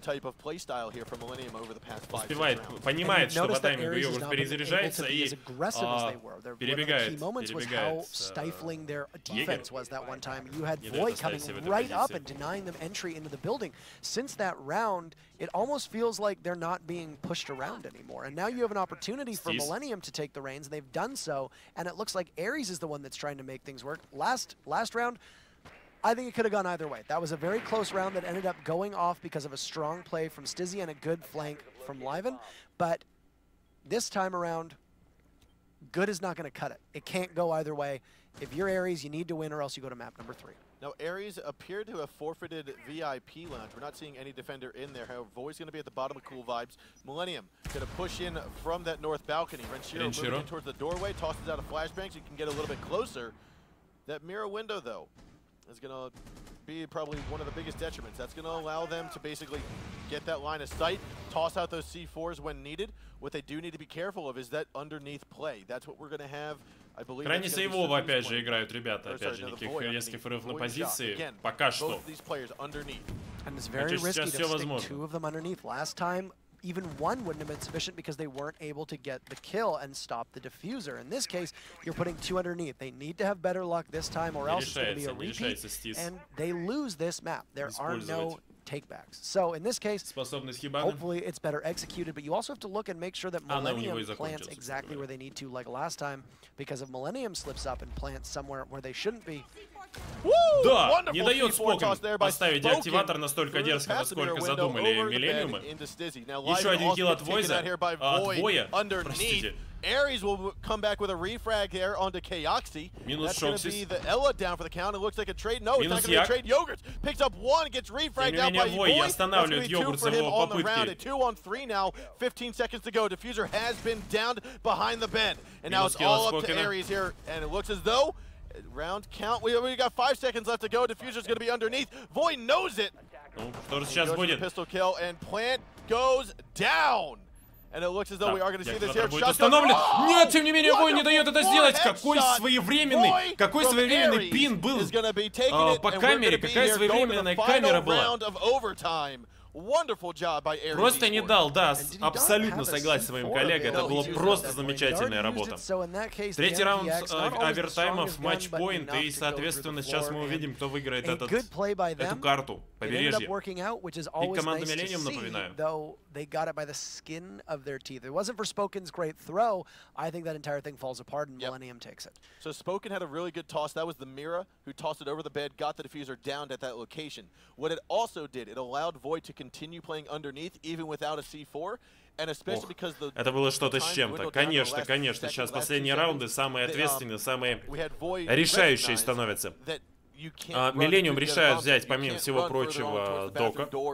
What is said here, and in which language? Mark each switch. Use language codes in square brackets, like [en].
[ru] Успевает, понимает, что по таймингу йогурт перезаряжается и перебегает [en] Round, it almost feels like they're not being pushed around anymore. And now you have an opportunity for Millenium to take the reins, and they've done so. And it looks like ARES is the one that's trying to make things work. Last round, I think it could have gone either way. That was a very close round that ended up going off because of a strong play from Stizzy and a good flank from Liven. But this time around, good is not going to cut it. It can't go either way. If you're ARES, you need to win or else you go to map number 3. Now, ARES appeared to have forfeited VIP lounge. We're not seeing any defender in there. However, Void's going to be at the bottom of Cool Vibes. Millenium going to push in from that north balcony. Renshiro moving in towards the doorway, tosses out a flashbang so you can get a little bit closer. That mirror window, though, is going to be probably one of the biggest detriments. That's going to allow them to basically get that line of sight, toss out those C4s when needed. What they do need to be careful of is that underneath play. That's what we're going to have. [ru] Крайне сейвово, опять же, играют ребята. Опять же, никаких резких врывов на позиции. Пока что. Хотя сейчас все возможно. [en] even one wouldn't have been sufficient because they weren't able to get the kill and stop the diffuser. In this case, you're putting 2 underneath. They need to have better luck this time or else it's going to be a repeat, and they lose this map. There are no takebacks. So in this case, hopefully it's better executed, but you also have to look and make sure that Millenium plants exactly where they need to, like last time, because if Millenium slips up and plants somewhere where they shouldn't be. [ru] Да, не дает Spoken поставить деактиватор настолько дерзко, насколько задумали Millenium. Еще один килл от Войза, Боя, простите. [en] ARES will come back with a refrag there onto Kaoxi. That's going to be the Ella down for the count. It looks like a trade. No, it's not going to be a trade. Yogurts picks up one, gets refragged out by Boy. That's going to be 2 for him on the round. 2 on 3 now. 15 seconds to go. Diffuser has been downed behind the bend. And now it's all up to ARES here. And it looks as though round count. We got 5 seconds left to go. Diffuser's going to be underneath. Voy knows it. [ru] Что же сейчас будет? [en] Pistol kill and Plant goes down. And it looks as though we are going to see this here. [ru] Установлен. Нет, тем не менее, Вой не дает это сделать. Какой своевременный пин был по камере. Какая своевременная камера была. Просто не дал, да, абсолютно согласен с своим коллегой, это была просто замечательная работа. Третий раунд овертаймов, матчпоинт, и, соответственно, сейчас мы увидим, кто выиграет эту карту, побережье. И команда Millenium, напоминаю. [en] They got it by the skin of their teeth. It wasn't for Spoken's great throw. I think that entire thing falls apart and Millenium takes it. So Spoken had a really good toss. That was the Mira who tossed it over the bed, got the diffuser downed at that location. What it also did, it allowed Void to continue playing underneath even without a C4. And especially because the [ru] это было что-то с чем-то. Конечно, конечно. Сейчас последние раунды самые ответственные, самые решающие становятся. Millenium решают взять, помимо всего прочего, Дока.